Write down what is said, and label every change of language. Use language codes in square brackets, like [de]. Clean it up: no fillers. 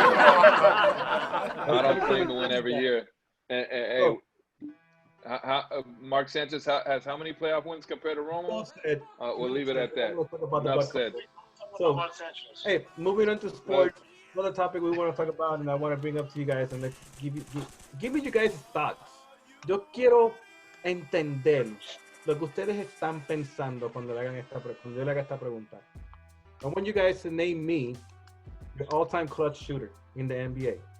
[en] I don't claim to win every year. And hey, Mark Sanchez has how many playoff wins compared to Romo? We'll leave it at that. Enough said. So, hey, moving on to sports, another topic we want to talk about, and I want to bring up to you guys, and let's give me you guys' thoughts. [es] Yo quiero entender lo que ustedes están pensando cuando yo le haga esta pregunta. [en] I want you guys to name me your all-time clutch shooter in the NBA.